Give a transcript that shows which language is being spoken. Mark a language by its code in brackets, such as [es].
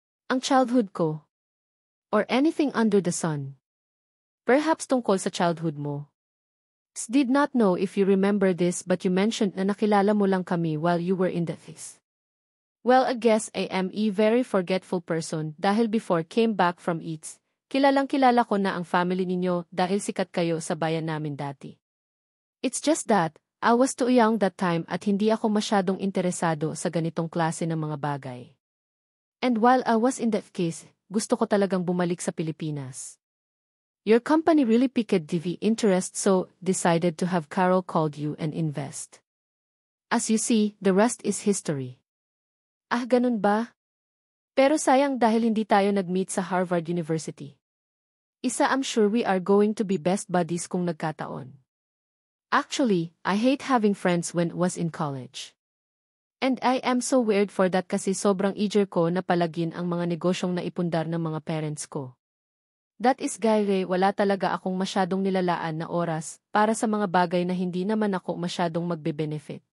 [tl] Ang childhood ko? [en] Or anything under the sun? Perhaps [tl] tungkol sa childhood mo. [en] Did not know if you remember this, but you mentioned [tl] na nakilala mo lang kami [en] while you were in the office. Well, I guess I am a very forgetful person dahil before came back from Eats. [tl] Kilalang-kilala ko na ang family ninyo dahil sikat kayo sa bayan namin dati. [en] It's just that, I was too young that time [tl] at hindi ako masyadong interesado sa ganitong klase ng mga bagay. [en] And while I was in that case, [tl] gusto ko talagang bumalik sa Pilipinas. [en] Your company really piqued the interest, so decided to have Carol called you and invest. As you see, the rest is history. [tl] Ah, ganun ba? Pero sayang dahil hindi tayo nag-meet sa Harvard University. [en] I'm sure we are going to be best buddies [tl] kung nagkataon. [en] Actually, I hate having friends when was in college. And I am so weird for that [tl] kasi sobrang eager ko na palagin ang mga negosyong naipundar ng mga parents ko. That is gaya, wala talaga akong masyadong nilalaan na oras para sa mga bagay na hindi naman ako masyadong magbe-benefit.